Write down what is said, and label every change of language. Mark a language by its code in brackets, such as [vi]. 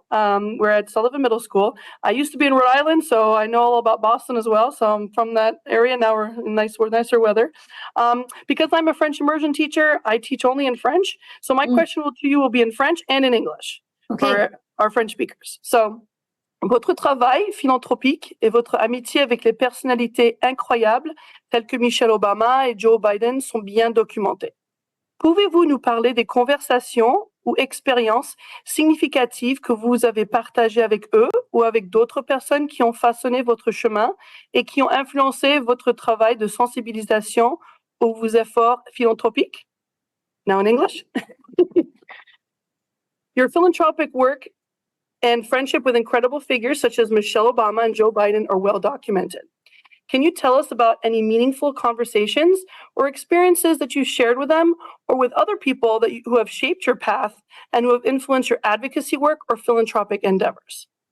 [en] We're at Sullivan Middle School. I used to be in Rhode Island, so I know all about Boston as well. So I'm from that area. Now we're in nicer weather. Because I'm a French immersion teacher, I teach only in French. So my question to you will be in French and in English for our French speakers. [fr] So, votre travail philanthropique et votre amitié avec les personnalités incroyables telles que Michelle Obama et Joe Biden sont bien documentés. Pouvez-vous nous parler des conversations ou expériences significatives que vous avez partagées avec eux ou avec d'autres personnes qui ont façonné votre chemin et qui ont influencé votre travail de sensibilisation ou vos efforts philanthropiques? [en] Now in English. Your philanthropic work and friendship with incredible figures such as Michelle Obama and Joe Biden are well documented. Can you tell us about any meaningful conversations or experiences that you shared with them or with other people who have shaped your path and who have influenced your advocacy work or philanthropic endeavors?